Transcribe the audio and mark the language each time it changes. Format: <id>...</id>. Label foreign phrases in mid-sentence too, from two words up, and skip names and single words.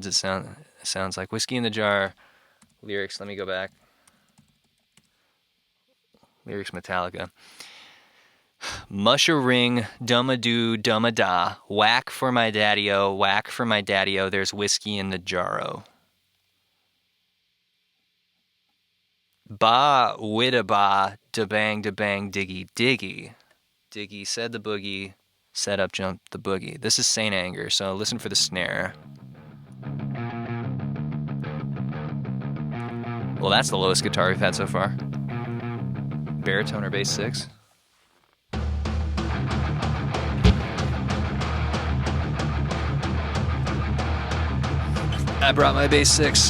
<en>It sounds like Whiskey in the Jar. Lyrics, let me go back. Lyrics Metallica. Mush a ring, dumma-doo, dumma-da. Whack for my daddy-o, whack for my daddy-o. There's whiskey in the jarro. Ba, widda ba, da bang, diggy, diggy. Diggy said the boogie, set up, jumped the boogie. This is Saint Anger, so listen for the snare. Well, that's the lowest guitar we've had so far. Baritone or bass 6. I brought my bass 6.</en>